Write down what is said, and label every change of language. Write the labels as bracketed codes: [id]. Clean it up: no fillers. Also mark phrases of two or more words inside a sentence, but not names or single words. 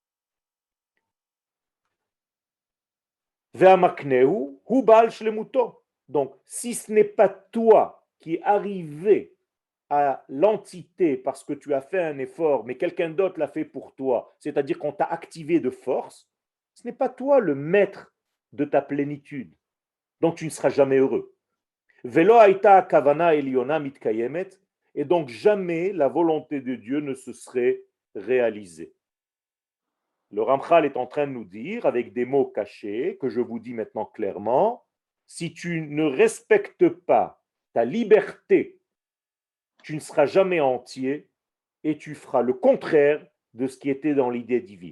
[fr] Donc, si ce n'est pas toi qui es arrivé à l'entité parce que tu as fait un effort, mais quelqu'un d'autre l'a fait pour toi, c'est-à-dire qu'on t'a activé de force, ce n'est pas toi le maître de ta plénitude. Donc, tu ne seras jamais heureux. [he] ולא הייתה כוונה עליונה מתקיימת, [fr] et donc jamais la volonté de Dieu ne se serait réalisée. Le Ramchal est en train de nous dire, avec des mots cachés, que je vous dis maintenant clairement, si tu ne respectes pas ta liberté, tu ne seras jamais entier et tu feras le contraire de ce qui était dans l'idée divine.